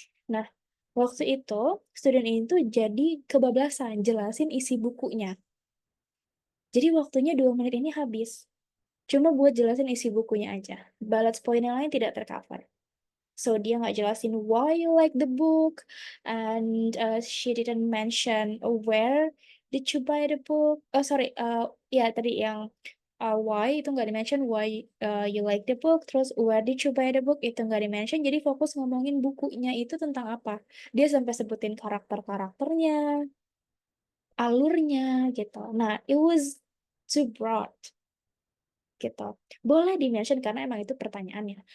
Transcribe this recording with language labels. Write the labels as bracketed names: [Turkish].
[Indonesian] Nah, waktu itu student ini tuh jadi kebablasan jelasin isi bukunya. Jadi waktunya 2 menit ini habis. Cuma buat jelasin isi bukunya aja. Bullet point yang lain tidak tercover. [English] So [Indonesian] dia nggak jelasin [English] why you like the book, and she didn't mention where did you buy the book. [Indonesian] Ya tadi yang why itu nggak dimention, [English] why you like the book, [Indonesian] terus [English] where did you buy the book [Indonesian] itu nggak dimention. Jadi fokus ngomongin bukunya itu tentang apa. Dia sampai sebutin karakter-karakternya, alurnya gitu. [English] Nah, it was too broad gitu. [Indonesian] Boleh dimention karena emang itu pertanyaannya.